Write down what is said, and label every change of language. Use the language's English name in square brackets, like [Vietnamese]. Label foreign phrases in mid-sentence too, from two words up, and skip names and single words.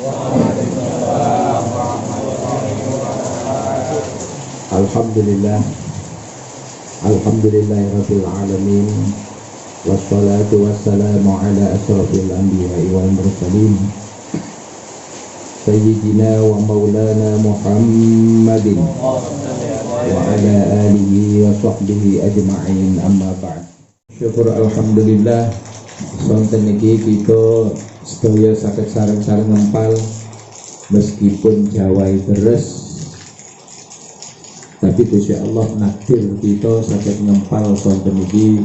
[Arabic] الحمد لله، الحمد لله رب العالمين. والصلاة والسلام على أشرف الأنبياء والمرسلين سيدنا ومولانا محمد وعلى آله وصحبه أجمعين، أما بعد. [Javanese] Syukur alhamdulillah sonten iki kita sedaya saged sareng-sareng ngempal meskipun jawai deres, tapi Gusti Allah nakdir kita saged ngempal sonten iki.